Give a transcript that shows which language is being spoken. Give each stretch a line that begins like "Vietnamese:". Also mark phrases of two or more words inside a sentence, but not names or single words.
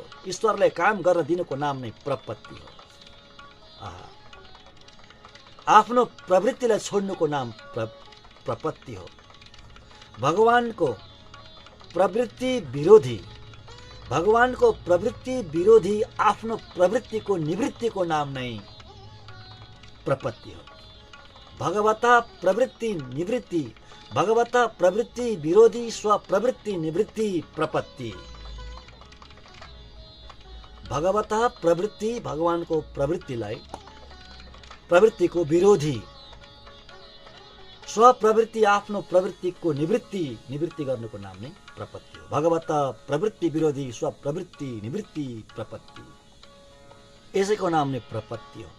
Nepali: ईश्वरलाई काम गर्न दिनुको नाम नै प्रपत्ति हो। आफ्नो प्रवृत्तिलाई छोड्नुको नाम प्रपत्ति हो। भगवानको प्रवृत्ति विरोधी आफ्नो प्रवृत्तिको निवृत्तिको नाम नै प्रपत्ति हो।
Sanskrit: भगवता प्रवृत्ति निवृत्ति, भगवता प्रवृत्ति विरोधी स्वप्रवृत्ति निवृत्ति प्रपत्ति। भगवता प्रवृत्ति,
Nepali: भगवानको प्रवृत्तिको विरोधी, स्वप्रवृत्ति आफ्नो प्रवृत्तिको निवृत्ति गर्नुको नाम नै प्रपत्ति हो।
Sanskrit: भगवता प्रवृत्ति विरोधी स्वप्रवृत्ति निवृत्ति प्रपत्ति,
Nepali: यसैको नाम नै प्रपत्ति हो।